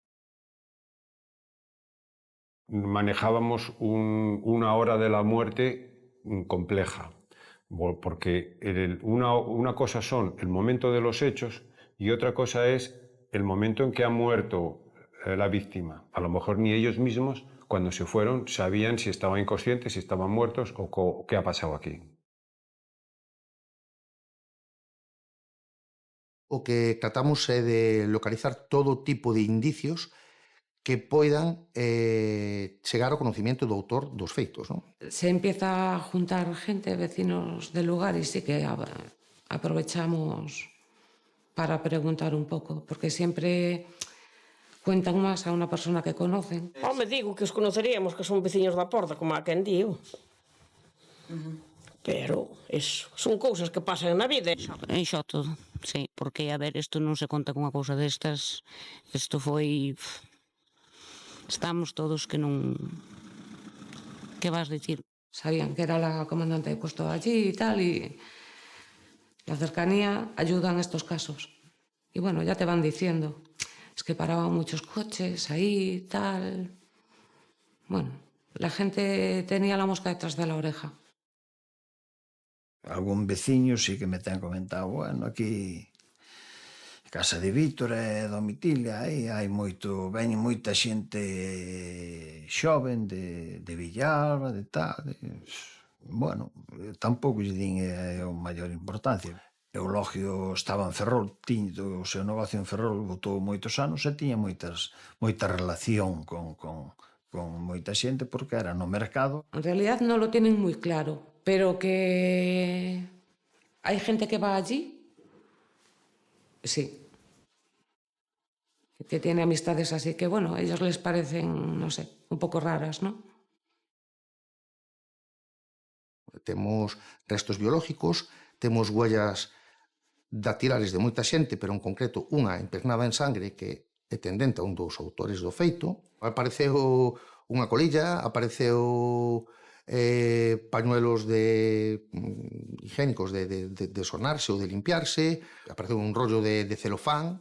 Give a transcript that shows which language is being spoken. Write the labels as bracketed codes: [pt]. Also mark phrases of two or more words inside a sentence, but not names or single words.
[es] Manejábamos una hora de la muerte compleja, porque una cosa son el momento de los hechos y otra cosa es el momento en que ha muerto la víctima. A lo mejor ni ellos mismos, cuando se fueron, sabían si estaban inconscientes, si estaban muertos o qué ha pasado aquí. [gl] O que tratamos é de localizar todo tipo de indicios que poidan chegar ao conocimiento do autor dos feitos, non? [es] Se empieza a juntar gente, vecinos del lugar, y sí que aprovechamos para preguntar [gl] un pouco, [es] porque siempre cuentan [gl] máis a unha [es] persona que conocen. [gl] Me digo que os conoceríamos, que son veciños da porta, como a quen digo. Pero eso, son cousas que pasan na vida. En Xoto, sí, porque, a ver, isto non se conta con unha cousa destas. Isto foi... Estamos todos que non... Que vas dicir? [es] Sabían que era la comandante de puesto allí y tal, y la cercanía ayuda en estos casos. Y bueno, ya te van diciendo, es que paraban muchos coches ahí, tal... Bueno, la gente tenía la mosca detrás de la oreja. [gl] Algún veciño sí que me ten comentado, bueno, aquí... Casa de Víctor e Domitilia, aí hai veñen moita xente xoven de Villalba, de tal, bueno, tampouco lle din o maior importancia. Eulogio estaba en Ferrol, tiña o seu negocio en Ferrol, botou moitos anos e tiña moita relación con moita xente porque era no mercado. [es] En realidad no lo tienen muy claro, pero que hay gente que va allí, sí. Que tiene amistades así que, bueno, a ellos les parecen, no sé, un poco raras, ¿no? [gl] Temos restos biológicos, temos [es] huellas dactilares [gl] de moita xente, pero en concreto unha impregnada en sangre que é tendente a un dos autores do feito. Apareceu unha colilla, apareceu pañuelos higiénicos de sonarse ou de limpiarse, apareceu un rollo de celofán.